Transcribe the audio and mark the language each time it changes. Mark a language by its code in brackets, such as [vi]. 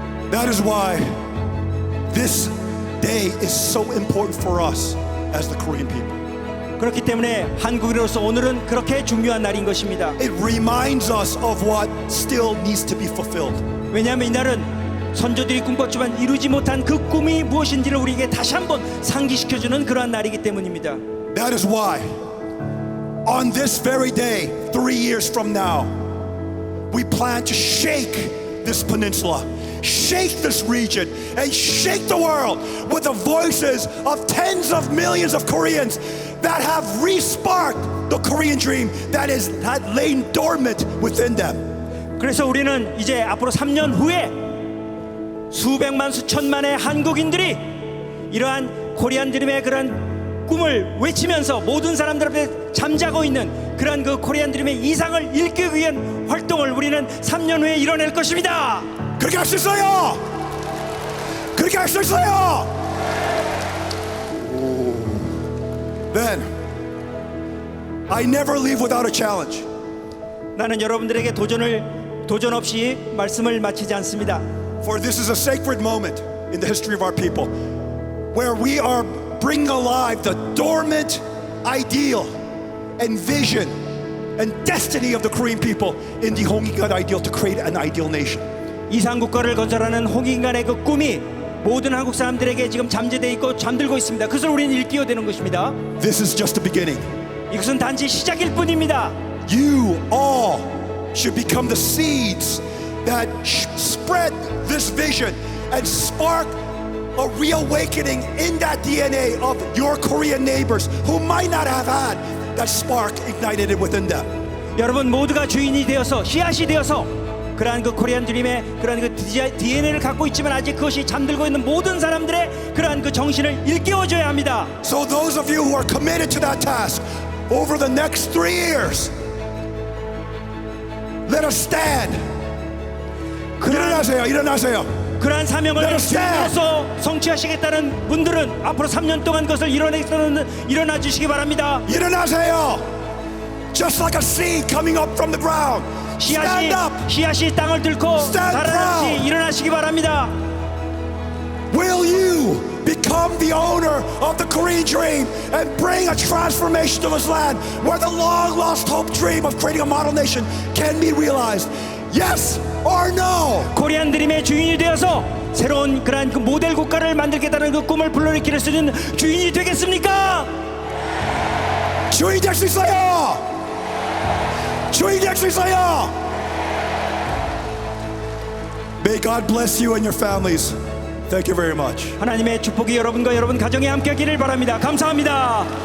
[en] That is why this day is so important for us as the Korean people. [ko] 그렇기 때문에 한국인으로서 오늘은 그렇게 중요한 날인 것입니다. [en] It reminds us of what still needs to be fulfilled. [ko] 왜냐하면 이날은 선조들이 꿈꿨지만 이루지 못한 그 꿈이 무엇인지를 우리에게 다시 한번 상기시켜주는 그러한 날이기 때문입니다. [en] That is why On this very day, 3 years from now, we plan to shake this peninsula, shake this region, and shake the world with the voices of tens of millions of Koreans that have re-sparked the Korean dream that had lain dormant within them. [ko] 그래서 우리는 이제 앞으로 3년 후에 수백만 수천만의 한국인들이 이러한 코리안 드림의 그런 꿈을 외치면서 모든 사람들 앞에 잠자고 있는 그런 그 코리안 드림의 이상을 일깨우기 위한 활동을 우리는 3년 후에 이뤄낼 것입니다. 그렇게 할 수 있어요. 그렇게 할 수 있어요. [en] Then I never leave without a challenge. [ko] 나는 여러분들에게 도전 없이 말씀을 마치지 않습니다. [en] For this is a sacred moment in the history of our people where we are bringing alive the dormant ideal and vision and destiny of the Korean people in the Hongikgan ideal to create an ideal nation. [ko] 이상국가를 건설하는 홍익인간의 그 꿈이 모든 한국 사람들에게 지금 잠재되어 있고 잠들고 있습니다. 그것을 우리는 일깨워야 되는 것입니다. [en] This is just the beginning. [ko] 이것은 단지 시작일 뿐입니다. [en] You all should become the seeds that spread this vision and spark a reawakening in that DNA of your Korean neighbors who might not have had that spark ignited within them. [ko] 여러분 모두가 주인이 되어서 씨앗이 되어서 그러한 그 코리안 드림의 그러한 그 DNA를 갖고 있지만 아직 그것이 잠들고 있는 모든 사람들의 그러한 그 정신을 일깨워줘야 합니다. [en] So those of you who are committed to that task over the next 3 years, let us stand. [ko] 일어나세요. 일어나세요. 그러한 사명을 주인으로서 성취하시겠다는 분들은 앞으로 3년 동안 그것을 일어나 주시기 바랍니다. 일어나세요. [en] Just like a seed coming up from the ground. Stand up. [ko] 씨앗이 땅을 뚫고 자라듯이 일어나시기 바랍니다. [en] Will you become the owner of the Korean dream and bring a transformation to this land where the long lost hope dream of creating a model nation can be realized? Yes or no? [ko] 코리안 드림의 주인이 되어서 새로운 그러한 그 모델 국가를 만들겠다는 그 꿈을 불러일으킬 수 있는 주인이 되겠습니까? 주인이 될 수 있어요. 주인이 될 수 있어요. [en] May God bless you and your families. Thank you very much. [ko] 하나님의 축복이 여러분과 여러분 가정에 함께하기를 바랍니다. 감사합니다.